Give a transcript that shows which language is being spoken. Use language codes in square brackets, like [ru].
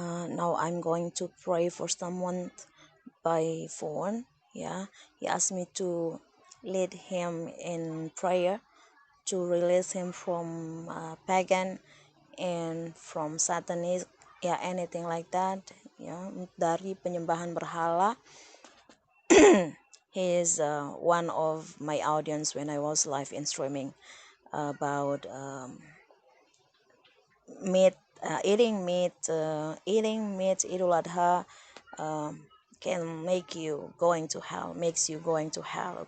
[en] Now I'm going to pray for someone by phone. Yeah. He asked me to lead him in prayer to release him from pagan and from satanic. Yeah, anything like that. [id] Ya, dari penyembahan berhala. [en] He is one of my audience when I was live in streaming about meat, eating meat, Idul Adha can make you going to hell, makes you going to hell.